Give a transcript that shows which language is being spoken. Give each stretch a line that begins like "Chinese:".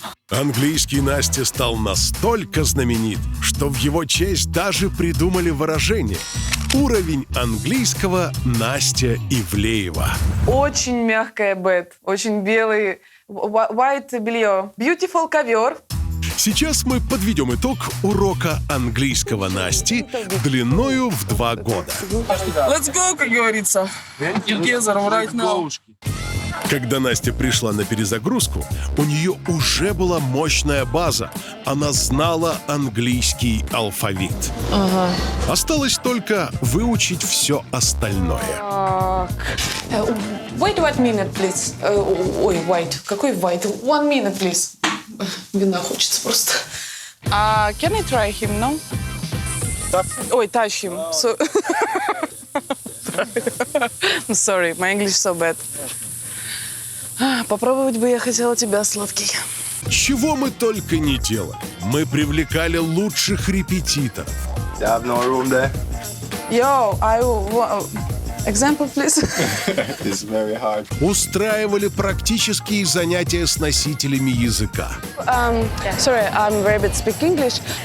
Russian: Английский Насти стал настолько знаменит, что в его честь даже придумали выражение «Уровень английского Настя Ивлеева». Очень мягкая бет, очень белый, white белье, beautiful ковер. Сейчас мы подведем итог урока английского Насти длиною в 2 года.
English: Let's go,
Russian: как говорится.
English: Together right now.
Russian: Когда Настя пришла на перезагрузку, у нее уже была мощная база. Она знала английский алфавит. Ага. Осталось только выучить все остальное.
English: Wait 1 minute, please. Ой, wait.
Russian: Какой
English: wait? 1 minute, please.
Russian: Вина хочется просто.
English: Can I try him, no? Ой, touch him. So... I'm sorry, my English so bad.
Russian: Попробовать бы я хотела тебя, сладкий. Чего мы только не делали. Мы привлекали лучших репетиторов.
English: Yo, example, please. It's very hard.
Russian: Устраивали практические занятия с носителями языка.
English: Sorry, I'm very bad speak English.